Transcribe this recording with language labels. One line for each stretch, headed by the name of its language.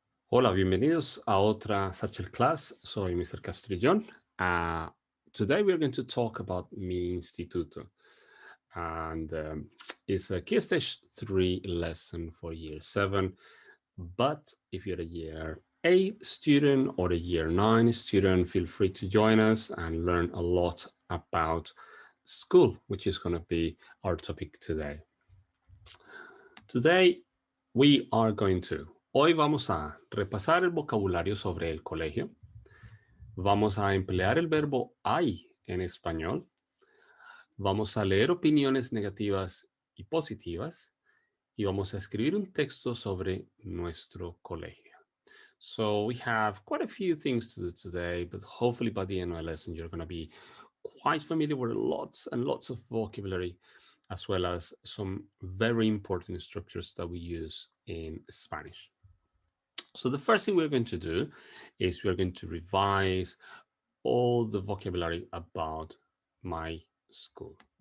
Spanish: Hola, bienvenidos a otra Satchel Class. Soy Mr. Castrillón.
English: Today we're going to talk about
Spanish: mi instituto.
English: And it's a Key Stage 3 lesson for Year 7. But if you're a Year 8 student or a Year 9 student, feel free to join us and learn a lot about school, which is going to be our topic today. Today, we are going to...
Spanish: Hoy vamos a repasar el vocabulario sobre el colegio. Vamos a emplear el verbo hay en español. Vamos a leer opiniones negativas y positivas. Y vamos a escribir un texto sobre nuestro colegio.
English: So we have quite a few things to do today, but hopefully by the end of the lesson, you're going to be quite familiar with lots and lots of vocabulary, as well as some very important structures that we use in Spanish. So the first thing we're going to do is we're going to revise all the vocabulary about my school.